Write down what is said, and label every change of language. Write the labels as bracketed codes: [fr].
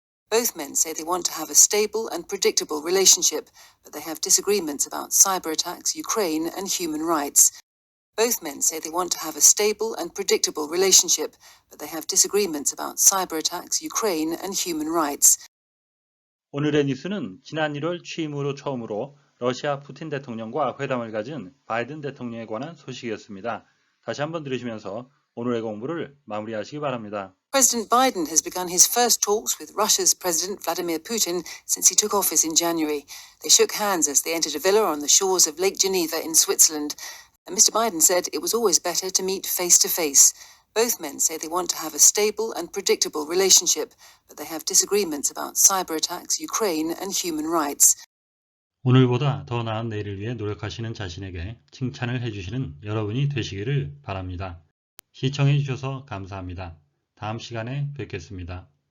[en] Both men say they want to have a stable and predictable relationship, but they have disagreements about cyber attacks, Ukraine, and human rights. Both men say they want to have a stable and predictable relationship, but they have disagreements about cyber attacks, Ukraine, and human rights. [ko] 오늘의 뉴스는 지난 1월 취임 후로 처음으로 러시아 푸틴 대통령과 회담을 가진 바이든 대통령에 관한 소식이었습니다. 다시 한번 들으시면서 오늘의 공부를 마무리하시기 바랍니다. [en] President Biden has begun his first talks with Russia's President Vladimir Putin since he took office in January. They shook hands as they entered a villa on the shores of Lake Geneva in Switzerland. And Mr. Biden said it was always better to meet face to face. Both men say they want to have a stable and predictable relationship, but they have disagreements about cyber attacks, Ukraine, and human rights. [ko] 오늘보다 더 나은 내일을 위해 노력하시는 자신에게 칭찬을 해주시는 여러분이 되시기를 바랍니다. 시청해 주셔서 감사합니다. 다음 시간에 뵙겠습니다.